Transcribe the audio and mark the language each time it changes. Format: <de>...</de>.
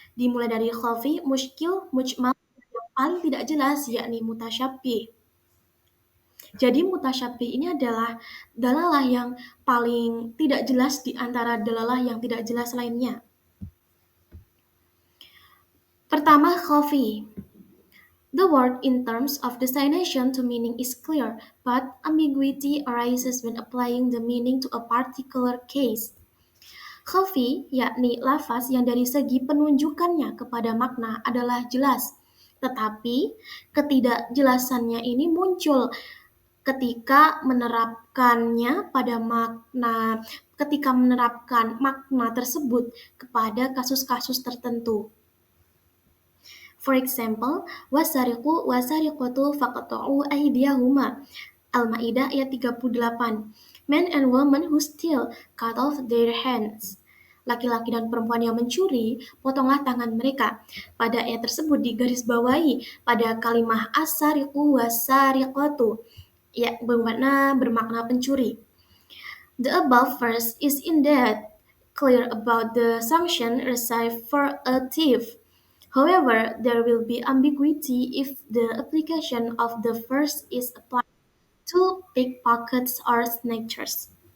<id>Dimulai dari khafi, muskil, mujmal, yang paling tidak jelas yakni mutasyabih. Jadi mutasyabih ini adalah dalalah yang paling tidak jelas di antara dalalah yang tidak jelas lainnya. Pertama, khafi.</id> <en>The word in terms of designation to meaning is clear, but ambiguity arises when applying the meaning to a particular case.</en> <id>Khafi, yakni lafaz yang dari segi penunjukannya kepada makna adalah jelas, tetapi ketidakjelasannya ini muncul ketika menerapkannya pada makna, ketika menerapkan makna tersebut kepada kasus-kasus tertentu.</id> <en>For example,</en> <ar>wasariqu wasariqatu faqta'u aydiyahuma.</ar> <id>Al-Maidah ayat 38.</id> <en>Men and women who steal, cut off their hands.</en> <id>Laki-laki dan perempuan yang mencuri, potonglah tangan mereka. Pada ayat tersebut digarisbawahi pada kalimah</id> <ar>asariqu wasariqatu,</ar> <id>ya bermakna pencuri.</id> <en>The above verse is indeed clear about the sanction received for a thief. However, there will be ambiguity if the application of the first is applied to pickpockets or snatchers.</en>